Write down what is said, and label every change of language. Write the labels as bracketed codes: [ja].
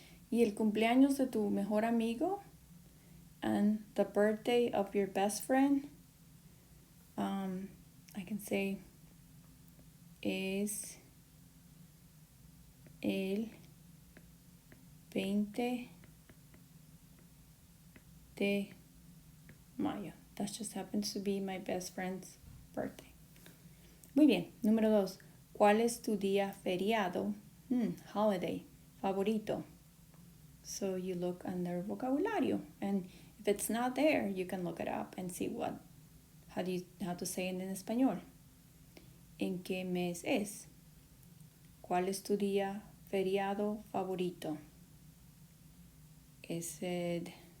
[es] Y el cumpleaños de tu mejor amigo [en] and the birthday of your best friend, I can say [es] es el 20 de mayo. [en] That just happens to be my best friend's birthday. [es] Muy bien. Número 2. ¿Cuál es tu día feriado? Holiday. Favorito. [en] So you look under vocabulario, and if it's not there, you can look it up and see how to say it in español. [es] ¿En qué mes es? ¿Cuál es tu día feriado favorito? [en] Is it